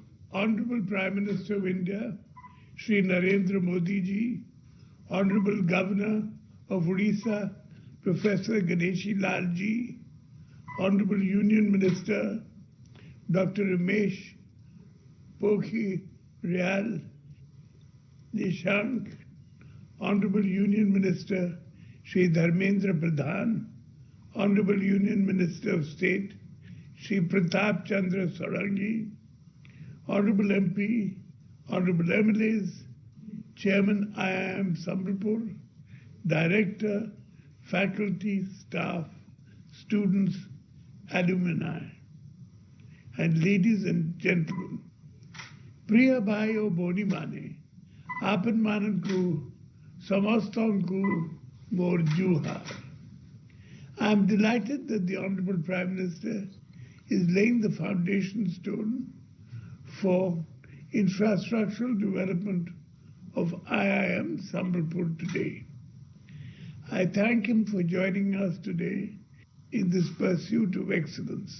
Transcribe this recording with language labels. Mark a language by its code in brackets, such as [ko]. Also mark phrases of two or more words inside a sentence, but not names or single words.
[en] Honorable Prime Minister of India, Shri Narendra Modi ji, Honorable Governor of Odisha, Professor Ganeshi Lal ji, Honorable Union Minister, Dr. Ramesh Pokhriyal Nishank, Honorable Union Minister Shri Dharmendra Pradhan, Honorable Union Minister of State Shri Pratap Chandra Sarangi, Honorable MP, Honorable MLAs, Chairman IIM Sambalpur, Director, faculty, staff, students, alumni, and ladies and gentlemen, [or] ପ୍ରିୟ ଭାଇ ଓ ଭଉଣୀ ମାନେ, ଆପଣ ମାନଙ୍କୁ, ସମସ୍ତଙ୍କୁ, ମୋର ଜୁହାର. [en] I am delighted that the Honorable Prime Minister is laying the foundation stone for infrastructural development of IIM Sambalpur today. I thank him for joining us today in this pursuit of excellence.